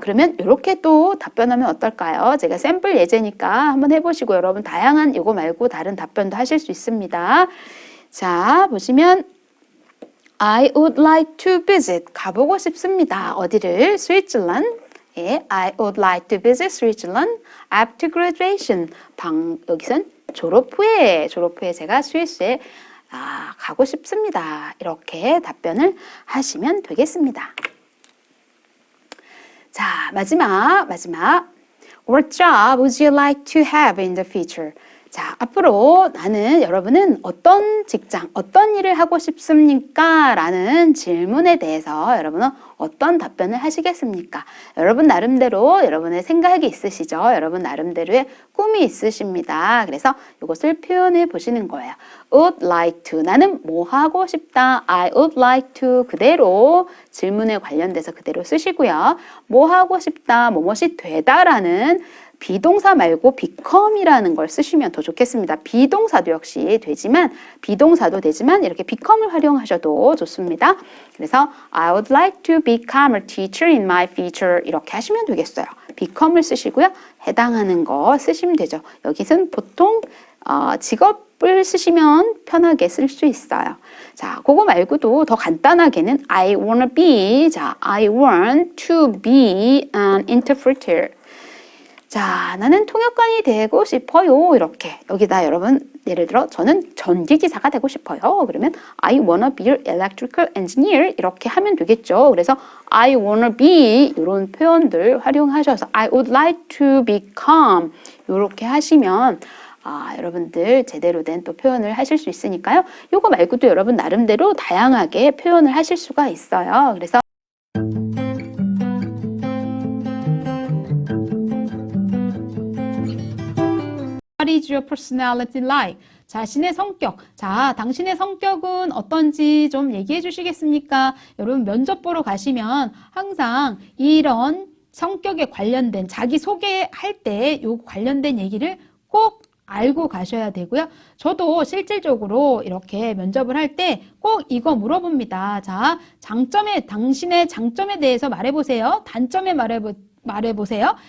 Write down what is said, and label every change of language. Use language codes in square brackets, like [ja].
[ko] 그러면 이렇게 또 답변하면 어떨까요? 제가 샘플 예제니까 한번 해보시고 여러분 다양한 이거 말고 다른 답변도 하실 수 있습니다. 자, 보시면 [en] I would like to visit. [ko] 가보고 싶습니다. 어디를? Switzerland. [en] 예, I would like to visit Switzerland after graduation. [ko] 여기선 졸업 후에 제가 스위스에 가고 싶습니다. 이렇게 답변을 하시면 되겠습니다. 자, 마지막. [en] What job would you like to have in the future? [ko] 자, 앞으로 여러분은 어떤 직장, 어떤 일을 하고 싶습니까? 라는 질문에 대해서 여러분은 어떤 답변을 하시겠습니까? 여러분 나름대로 여러분의 생각이 있으시죠? 여러분 나름대로의 꿈이 있으십니다. 그래서 이것을 표현해 보시는 거예요. [en] would like to. [ko] 나는 뭐 하고 싶다. [en] I would like to. [ko] 그대로 질문에 관련돼서 그대로 쓰시고요. 뭐 하고 싶다. 뭐뭇이 되다라는 비동사 말고 become이라는 걸 쓰시면 더 좋겠습니다. 비동사도 역시 되지만 이렇게 become을 활용하셔도 좋습니다. [en] 그래서 I would like to become a teacher in my future [ko] 이렇게 하시면 되겠어요. become을 쓰시고요. 해당하는 거 쓰시면 되죠. 여기서는 보통 직업을 쓰시면 편하게 쓸 수 있어요. 자, 그거 말고도 더 간단하게는 [en] I wanna be, 자, I want to be an interpreter. [ko] 자, 나는 통역관이 되고 싶어요. 이렇게. 여기다 여러분, 예를 들어, 저는 전기기사가 되고 싶어요. [en] 그러면 I wanna be an electrical engineer. [ko] 이렇게 하면 되겠죠. 그래서 I wanna be 이런 표현들 활용하셔서 [en] I would like to become [ko] 이렇게 하시면 여러분들 제대로 된 또 표현을 하실 수 있으니까요. 요거 말고도 여러분 나름대로 다양하게 표현을 하실 수가 있어요. [en] 그래서 What is your personality like? [ko] 자신의 성격. 자, 당신의 성격은 어떤지 좀 얘기해 주시겠습니까? 여러분 면접 보러 가시면 항상 이런 성격에 관련된 자기 소개할 때 요 관련된 얘기를 꼭 알고 가셔야 되고요. 저도 실질적으로 이렇게 면접을 할 때 꼭 이거 물어봅니다. 자, 당신의 장점에 대해서 말해보세요. 단점에 말해보세요.